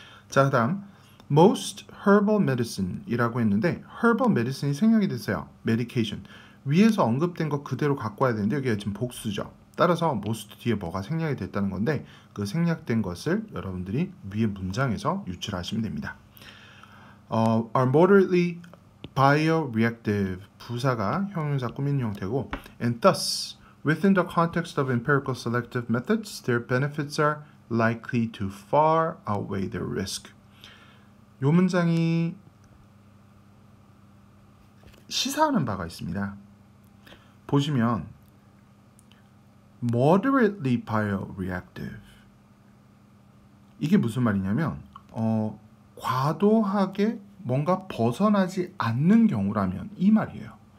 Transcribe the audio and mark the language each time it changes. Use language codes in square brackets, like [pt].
[ko] 자, 그다음 most herbal medicine 이라고 했는데 herbal medicine이 생략이 됐어요. medication 위에서 언급된 거 그대로 갖고 와야 되는데 여기가 지금 복수죠. 따라서 most 뒤에 뭐가 생략이 됐다는 건데 그 생략된 것을 여러분들이 위에 문장에서 유출하시면 됩니다. [en] are moderately bioreactive [ko] 부사가 형용사 꾸민 형태고 [en] and thus within the context of empirical selective methods their benefits are likely to far outweigh their risk. [ko] 요 문장이 시사하는 바가 있습니다. 보시면 moderately bioreactive 이게 무슨 말이냐면 과도하게 뭔가 벗어나지 않는 경우라면 이 말이에요.